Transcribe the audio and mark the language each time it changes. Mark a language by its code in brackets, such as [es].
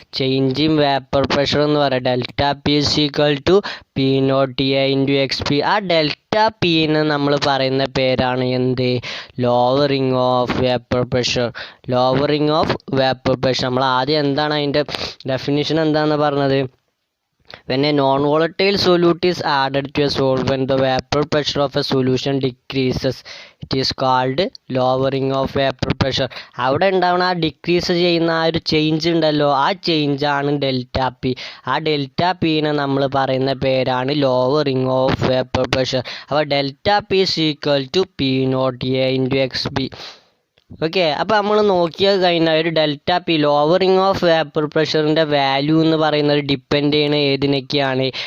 [en] change in vapour pressure [ml] എന്ന് പറയാം. [en] Delta P is equal to P naught A into X P. [ml] ആ delta പിന്ന് നമ്മൾ പറയുന്ന പേരാണ് എന്ത്? [en] Lowering of vapour pressure. Lowering of vapour pressure. [ml] നമ്മൾ ആദ്യം എന്താണ് അതിൻ്റെ ഡെഫിനിഷൻ എന്താണെന്ന് പറഞ്ഞത്? [en] When a non-volatile solute is added to a solvent, the vapor pressure of a solution decreases. It is called lowering of vapor pressure. [ml] അവിടെ ഉണ്ടാവുന്ന ആ decrease ചെയ്യുന്ന ആ ഒരു ചേഞ്ച് ഉണ്ടല്ലോ, ആ ചേഞ്ചാണ് ഡെൽറ്റ പി. ആ ഡെൽറ്റ പിനെ നമ്മൾ പറയുന്ന പേരാണ് ലോവറിങ് ഓഫ് വേപ്പർ പ്രഷർ. [en] അപ്പോൾ delta P is equal to P naught A into X B. [ml] Okay, അപ്പോൾ നമ്മൾ നോക്കിയാൽ കഴിഞ്ഞാൽ ഒരു delta P lowering of vapour പ്രഷറിൻ്റെ value എന്ന് പറയുന്നത് ഡിപ്പെൻഡ് ചെയ്യുന്ന ഏതിനൊക്കെയാണ്?